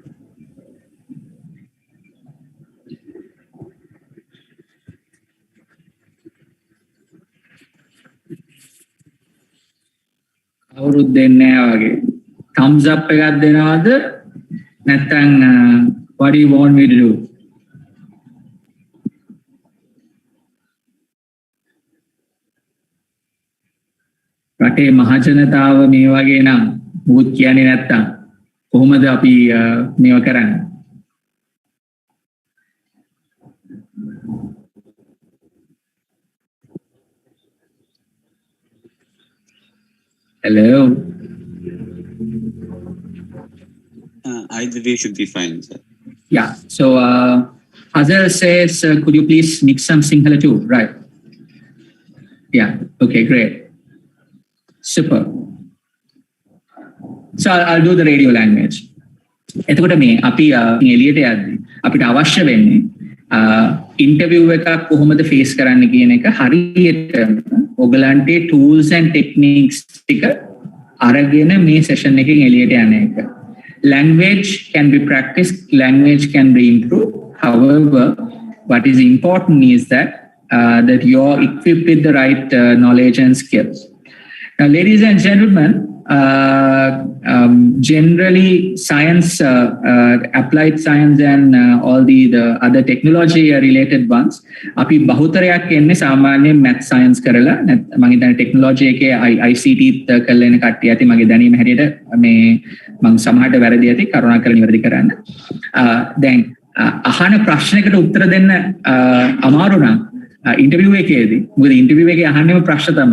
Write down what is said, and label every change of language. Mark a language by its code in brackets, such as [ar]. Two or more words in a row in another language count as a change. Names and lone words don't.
[en] Thumbs up what do you want me to do? [si] රටේ මහජනතාව මේ වගේ නම් මුත් කියන්නේ නැත්තම් කොහොමද අපි මේව කරන්නේ? [en] Hello. Either way should be fine, sir. Yeah. So Azhar says, could you please mix some Sinhala too? Right. Yeah. Okay. Great. Super. So I'll do the radio language. [si] එතකොට මේ අපි එළියට යද්දී අපිට අවශ්‍ය වෙන්නේ ඉන්ටර්විව් එකක් කොහොමද ෆේස් කරන්න කියන එක හරියටම ඔයගලන්ට [en] tools and techniques [si] ටික අරගෙන මේ session එකෙන් එළියට යන එක. [en] Language can be practiced, language can be improved. However, what is important is that you're equipped with the right knowledge and skills. Now, ladies and gentlemen, generally science, applied science and all the other technology related ones, [si] අපි බහුතරයක් එන්නේ සාමාන්‍යයෙන් [en] math science [si] කරලා මම හිතන්නේ technology එකේ ICT කරලා එන කට්ටිය ඇති මගේ දැනීම හැටියට මේ මම සමහරට වැරදි ඇති කරුණාකරලා නිවැරදි කරන්න. දැන් අහන ප්‍රශ්නයකට උත්තර දෙන්න අමාරු නම් ඉන්ටර්විව් එකේදී මොකද ඉන්ටර්විව් එකේ අහන්නේම ප්‍රශ්න තමයි.